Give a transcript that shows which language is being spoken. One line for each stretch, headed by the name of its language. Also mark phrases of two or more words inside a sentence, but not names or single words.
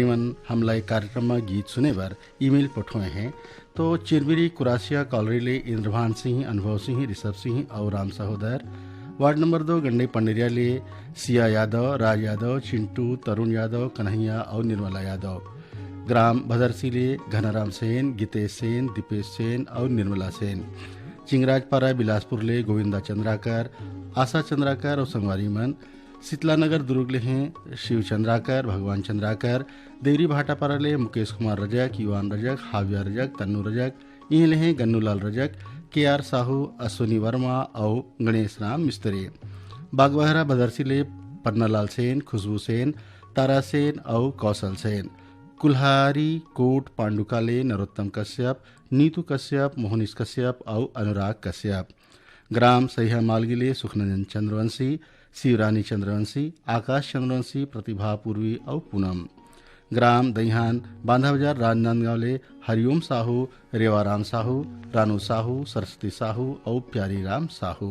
Chhattisgarhi: मन हमला कार्यक्रम में गीत सुने बर ईमेल पठोए हैं तो चिरबिरी कुरासिया कॉलोनी ले इंद्रभान सिंह, अनुभव सिंह, ऋषभ सिंह और राम सहोदर। वार्ड नंबर 2 गंडई पंडेरिया ले सिया यादव, राज यादव, चिंटू, तरुण यादव, कन्हैया और निर्मला यादव। ग्राम भदरसी ले घनाराम सेन, गीतेश सेन, दीपेश सेन और निर्मला सेन। चिंगराजपारा बिलासपुर ले गोविंदा चंद्राकर, आशा चंद्राकर और संगवारी मन। शीतला नगर दुर्ग ले हैं शिव चंद्राकर, भगवान चंद्राकर। देवरी भाटापारा ले मुकेश कुमार रजक, युवान रजक, हाविया रजक, तन्नू रजक। यहीं ले हैं गन्नूलाल रजक, KR साहू, अश्विनी वर्मा और गणेश राम मिस्त्री। बागबहरा भदरसी ले पन्नालाल सेन, खुशबू सेन, तारा सेन और कौशल सेन। कुल्हारी कोट पांडुका ले नरोत्तम कश्यप, नीतू कश्यप, मोहनीश कश्यप और अनुराग कश्यप। ग्राम सहिया मालगी ले सुखनंदन चंद्रवंशी, शिवरानी चंद्रवंशी, आकाश चंद्रवंशी, प्रतिभा पूर्वी और पूनम। ग्राम दहिहान बांधा बाजार राजनांदगांव ले हरिओम साहू, रेवाराम साहू, रानू साहू, सरस्वती साहू और प्यारी राम साहू।